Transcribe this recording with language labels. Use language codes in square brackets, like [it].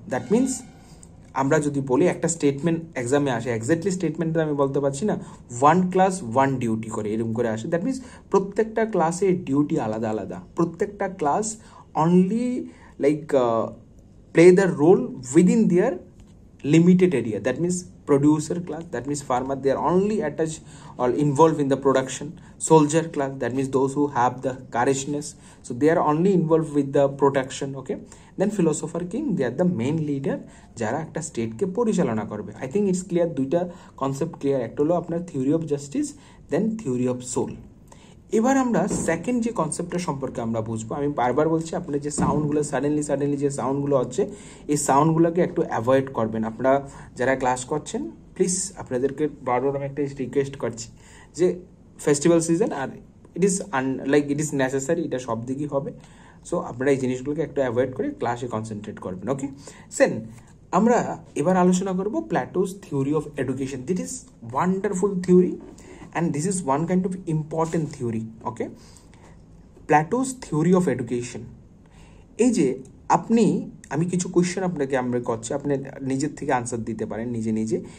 [bn] That means আমরা যদি বলি একটা স্টেটমেন্ট এক্সামে আসে, এক্স্যাক্টলি স্টেটমেন্টটা আমি বলতে পারছি না, 1 ক্লাস 1 ডিউটি করে এরকম করে আসে। দ্যাট মিনস প্রত্যেকটা ক্লাসে ডিউটি আলাদা আলাদা, প্রত্যেকটা class [en] Only like play the role within their limited area. That means producer class, that means farmer, they are only attached or involved in the production. Soldier class, that means those who have the courageousness, so they are only involved with the protection. Okay, then philosopher king, they are the main leader [bn] যারা একটা স্টেটকে পরিচালনা করবে। [en] I think it's clear, [bn] দুইটা concept clear. একটা হলো আপনার theory of justice, then theory of soul. এবার আমরা সেকেন্ড যে কনসেপ্টটা সম্পর্কে আমরা বুঝবো, আমি বারবার বলছি আপনার যে সাউন্ডগুলো সাডেনলি যে সাউন্ডগুলো হচ্ছে, এই সাউন্ডগুলোকে একটু অ্যাভয়েড করবেন। আপনারা যারা ক্লাস করছেন প্লিজ আপনাদেরকে বারবার আমি একটা রিকোয়েস্ট করছি যে festival season, [en] আর it is necessary, [bn] এটা সব দিকেই হবে। সো আপনারা এই জিনিসগুলোকে একটু অ্যাভয়েড করে ক্লাসে কনসেন্ট্রেট করবেন। ওকে, আমরা এবার আলোচনা করব প্ল্যাটোস theory of education. [en] This is wonderful theory and this is one kind of important theory. Okay, Plato's theory of education. [bn] এই যে আমি কিছু কোয়েশ্চেন আপনাকে আমরা করছি, আপনি নিজের থেকে আনসার দিতে পারেন নিজে।